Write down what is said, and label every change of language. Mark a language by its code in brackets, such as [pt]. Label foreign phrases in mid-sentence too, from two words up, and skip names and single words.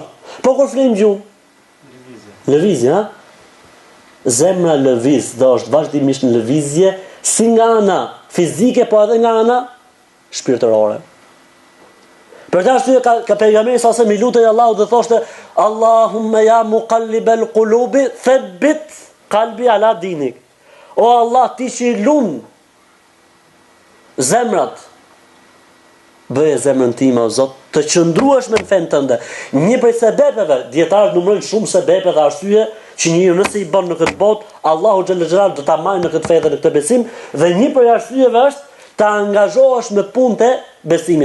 [sq] Po kur flim gjuhë? Lëvizje, ha? Zemra lëviz, dhe është vazhdimisht në lëvizje, si nga ana fizike, po edhe nga ana shpirtërore. Për të arsye ka pejgamberi sa se mi lutej Allahu dhe thoshte [ar] اللهم يا مقلب القلوب ثبت قلبي على دينك. [sq] O Allah, ti që i lun zemrat, bëje zemrën time o Zot të qëndruesh me në fen tënde. Një prej sebepeve, dietarët numërojnë shumë sebepe dhe arsye që njeriu nëse i bën në këtë botë, Allahu [ar] جل جلاله [sq] do ta marrë në këtë fe dhe në këtë besim, dhe një prej arsyeve është të angazhohesh me punët e besimit.